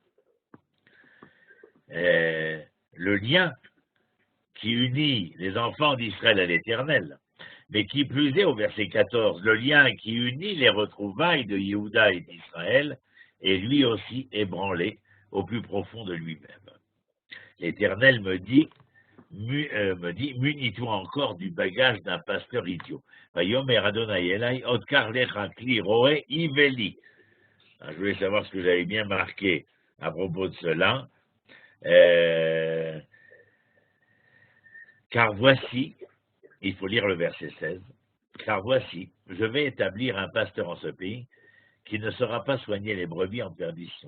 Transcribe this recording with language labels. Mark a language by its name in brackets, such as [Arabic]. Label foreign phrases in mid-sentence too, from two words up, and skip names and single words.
[French] le lien qui unit les enfants d'Israël à l'Éternel, mais qui plus est au verset 14, le lien qui unit les retrouvailles de Yehuda et d'Israël est lui aussi ébranlé au plus profond de lui-même. L'Éternel me dit, munis-toi encore du bagage d'un pasteur idiot. [Hebrew] ויאמר יהוה אלי עוד קח לך כלי רעה אוילי. [French] Je voulais savoir ce que j'avais bien marqué à propos de cela. Car voici, il faut lire le verset 16, car voici, je vais établir un pasteur en ce pays qui ne saura pas soigner les brebis en perdition.